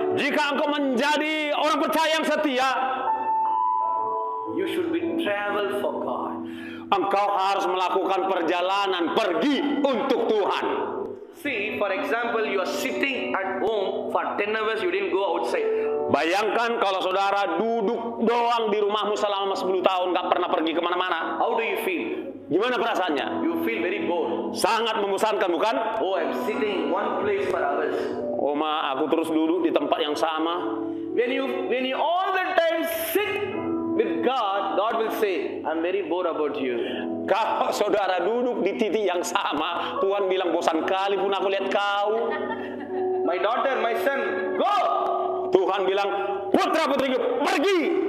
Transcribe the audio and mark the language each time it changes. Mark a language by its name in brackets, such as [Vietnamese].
[Indonesian] jika engkau menjadi orang percaya yang setia, [English] you should be travel for God. [Indonesian] engkau harus melakukan perjalanan pergi untuk Tuhan. [English] See, for example, you are sitting at home for 10 hours, you didn't go outside. [Indonesian] Bayangkan kalau saudara duduk doang di rumahmu selama 10 tahun, gak pernah pergi kemana-mana. [English] How do you feel? [Indonesian] Gimana perasaannya? [English] You feel very bored. [Indonesian] Sangat membosankan, bukan? [English] Oh, I'm sitting in one place for hours. [Indonesian] Oh, aku terus duduk di tempat yang sama. [English] When you all the time sit with God, God will say, I'm very bored about you. [Indonesian] Kalau saudara duduk di titik yang sama, Tuhan bilang bosan kali pun aku lihat kau. [English] My daughter, my son, go! [Indonesian] Tuhan bilang, putra-putriku, pergi.